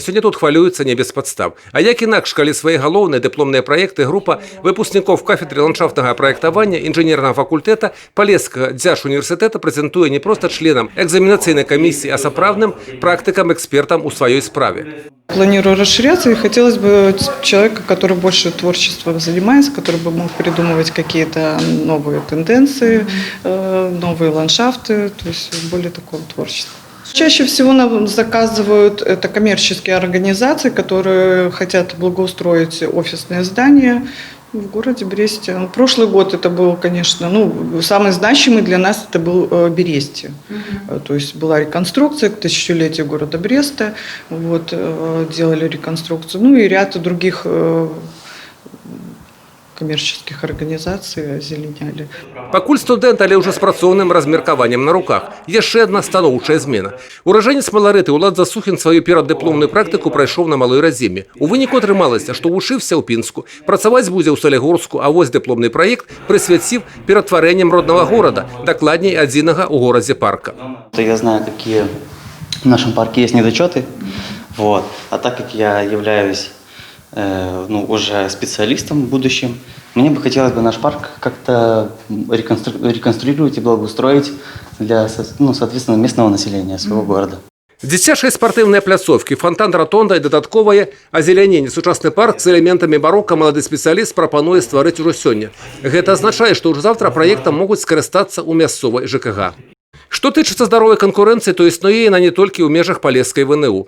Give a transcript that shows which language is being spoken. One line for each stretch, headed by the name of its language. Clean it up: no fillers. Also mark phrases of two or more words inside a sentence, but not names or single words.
Belarusian: Сёння тут хвалююцца не без падстав. А як інакш, калі свае галоўныя дыпломныя праекты група выпускнікоў кафедры ландшафтнага праектавання інжынернага факультэта Палескага дзяржуніверсітэта прэзентуе не проста членам экзаменацыйнай камісіі, а сапраўдным практыкам-экспертам у сваёй справе.
Russian: Планирую расширяться, и хотелось бы человека, который больше творчеством занимается, который бы мог придумывать какие-то новые тенденции, новые ландшафты, то есть более такого творчества. Чаще всего нам заказывают это коммерческие организации, которые хотят благоустроить офисные здания в городе Бресте. Прошлый год это был, конечно, самый значимый для нас это был Бересте. То есть была реконструкция к тысячелетию города Бреста, вот, делали реконструкцию, и ряд других коммерческих организаций озеленяли.
Belarusian: Пакуль студэнт, але ўжо з працоўным размеркаваннем на руках. Яшчэ адна станоўчая змена. Ураджэнец Маларыты Улад Засухін сваю пераддыпломную практыку прайшоў на Малой Разіме. У выніку атрымалася, што вучыўся ў Пінску, працаваць будзе ў Салігорску, а вось дыпломны праект прысвяціў ператварэннем роднага горада, дакладней адзінага ў горадзе парка.
Russian: Я знаю, какие в нашем парке есть недочеты, вот. А так как я являюсь уже специалистом будущим, мне бы хотелось бы наш парк как-то реконструировать и благоустроить для, соответственно, местного населения своего города.
Belarusian: Дзіцячыя спартыўныя пляцоўкі, фонтан-ратонда і дадатковае азеляненне. Сучасны парк з элементамі барока малады спецыяліст прапануе стварыць ужо сёння. Гэта азначае, што ўжо заўтра праектам могуць скарыстацца ў мясцовай ЖКГ. Што тычыцца здаровай канкурэнцыі, то існуе яна не толькі ў межах палескай ВНУ.